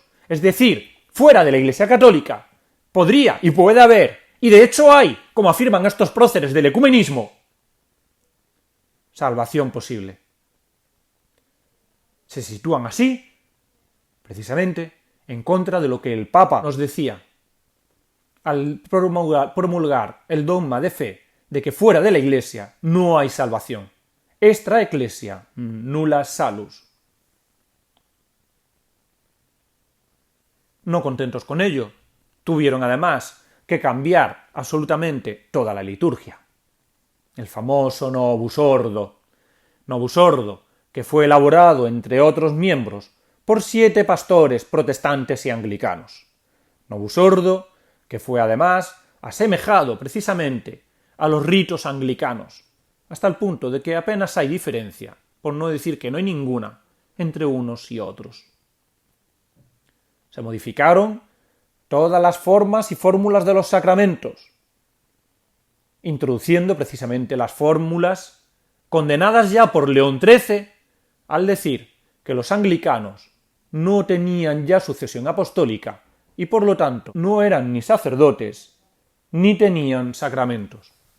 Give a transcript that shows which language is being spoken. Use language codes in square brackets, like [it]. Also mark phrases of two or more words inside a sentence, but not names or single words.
[es] Es decir, fuera de la Iglesia católica, podría y puede haber, y de hecho hay, como afirman estos próceres del ecumenismo, salvación posible. Se sitúan así, precisamente, en contra de lo que el Papa nos decía al promulgar el dogma de fe de que fuera de la Iglesia no hay salvación. [la] Extra ecclesia nulla salus. [es] No contentos con ello, tuvieron además que cambiar absolutamente toda la liturgia. El famoso Novus Ordo, que fue elaborado, entre otros miembros, por 7 pastores protestantes y anglicanos. Novus Ordo, que fue además asemejado precisamente a los ritos anglicanos, hasta el punto de que apenas hay diferencia, por no decir que no hay ninguna, entre unos y otros. Se modificaron todas las formas y fórmulas de los sacramentos, introduciendo precisamente las fórmulas condenadas ya por León XIII al decir que los anglicanos no tenían ya sucesión apostólica y por lo tanto no eran ni sacerdotes ni tenían sacramentos.